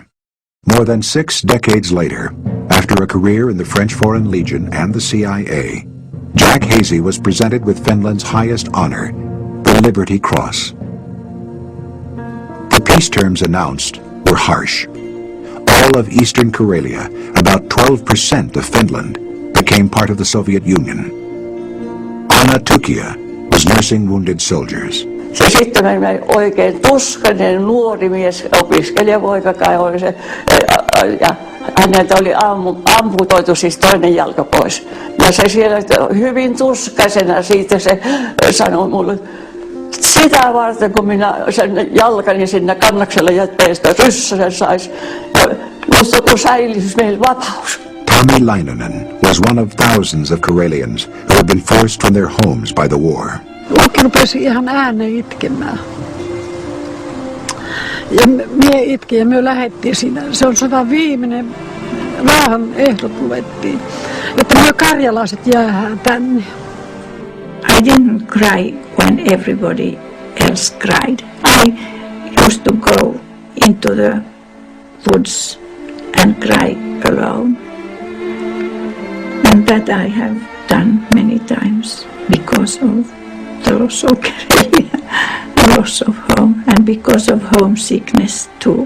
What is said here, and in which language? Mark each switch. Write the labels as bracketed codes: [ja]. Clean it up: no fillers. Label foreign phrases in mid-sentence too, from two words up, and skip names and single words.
[en] More than 6 decades later, after a career in the French Foreign Legion and the CIA, Jack Hazy was presented with Finland's highest honor, the Liberty Cross. The peace terms announced were harsh. All of Eastern Karelia, about 12% of Finland, became part of the Soviet Union. Anna Tukia was nursing wounded soldiers. [fi] Se sitten oli oikein tuskainen nuori mies, opiskelijapoika kai oli se, ja häneltä oli amputoitu siis toinen jalka pois. Ja se siellä hyvin tuskaisena siitä se sanoi mulle, sitä varten kun minä sen jalkani sinne kannaksella jätteestä ryssäsen sais, musta kun säilyisi meillä vapaus. [en] Tommy Lainonen was one of thousands of Karelians who had been forced from their homes by the war. [fi] Mäkin rupesin ihan ääneen itkemään. Ja mie itkin ja me lähdettiin siinä. Se on sodan viimeinen rauhan ehdot luettiin, että me karjalaiset jäädään tänne. [en] I didn't cry when everybody else cried. I used to go into the woods and cry alone. And that I have done many times because of the loss of Karelia, the loss of home, and because of homesickness too.